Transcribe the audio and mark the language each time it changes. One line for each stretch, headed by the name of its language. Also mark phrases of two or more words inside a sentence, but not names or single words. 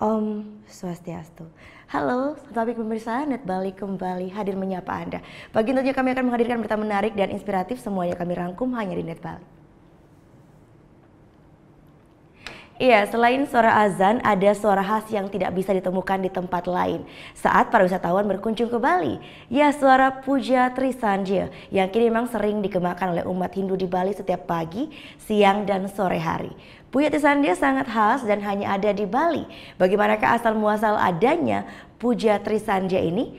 Balinese: Om Swastiastu.
Indonesian: Halo, topik pemirsa, Net Bali kembali hadir menyapa Anda. Pagi tentunya kami akan menghadirkan berita menarik dan inspiratif, semuanya kami rangkum hanya di Net Bali. Iya, selain suara azan, ada suara khas yang tidak bisa ditemukan di tempat lain saat para wisatawan berkunjung ke Bali. Ya, suara puja Trisandya yang kini memang sering digemakan oleh umat Hindu di Bali setiap pagi, siang, dan sore hari. Puja Trisandya sangat khas dan hanya ada di Bali. Bagaimanakah asal muasal adanya puja Trisandya ini?